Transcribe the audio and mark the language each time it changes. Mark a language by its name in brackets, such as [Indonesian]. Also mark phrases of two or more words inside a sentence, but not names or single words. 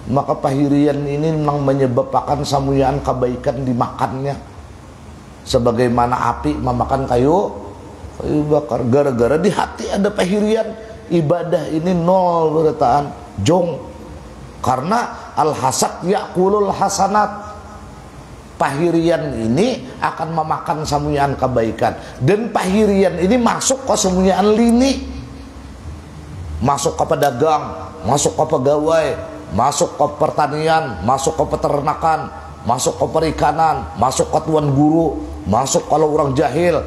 [Indonesian] maka pahirian ini memang menyebabkan samuyaan kebaikan dimakannya, sebagaimana api memakan kayu bakar. Gara-gara di hati ada pahirian, ibadah ini nol berataan jong, karena [Arabic] الحسد يأكل الحسنات. [Indonesian] Pahirian ini akan memakan samuyaan kebaikan, dan pahirian ini masuk ke samuyaan lini, masuk ke pedagang, masuk ke pegawai, masuk ke pertanian, masuk ke peternakan, masuk ke perikanan, masuk ke tuan guru, masuk kalau orang jahil.